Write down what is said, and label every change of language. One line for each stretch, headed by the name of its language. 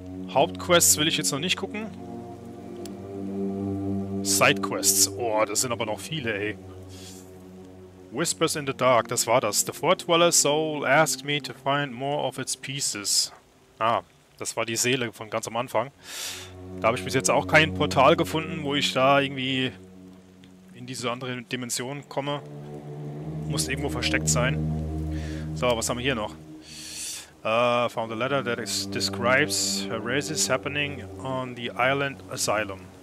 German: Hauptquests will ich jetzt noch nicht gucken. Sidequests. Oh, das sind aber noch viele, ey.
English: Whispers in the Dark,
German: das war das.
English: The Four-Dweller Soul asked me to find more of its pieces.
German: Ah, das war die Seele von ganz am Anfang. Da habe ich bis jetzt auch kein Portal gefunden, wo ich da irgendwie in diese andere Dimension komme. Muss irgendwo versteckt sein. So, was haben wir hier noch?
English: Found a letter that describes races happening on the island asylum.